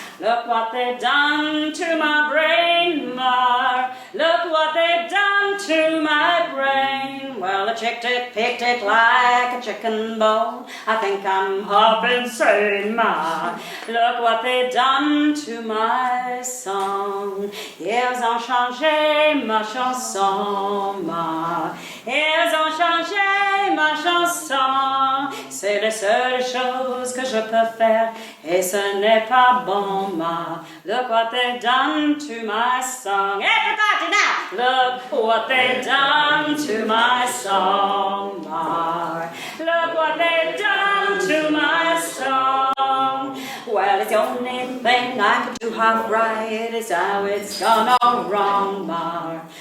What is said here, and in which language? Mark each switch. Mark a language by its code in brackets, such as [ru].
[en] Look what they've done to my brain, Ma. Look what they've done to my brain. Well, I checked it, picked it like a chicken bone. I think I'm half insane, Ma. Look what they've done to my song. [fr] Ils ont changé ma chanson, Ma. Ils ont changé ma chanson. C'est la seule chose que je peux faire, et ce n'est pas bon, Ma. [en] Look what they've done to my song. Everybody now! Look what they've done to my song, Ma. Look what they've done to my song. Well, it's the only thing I could do half right. It's how it's gone all wrong, Ma.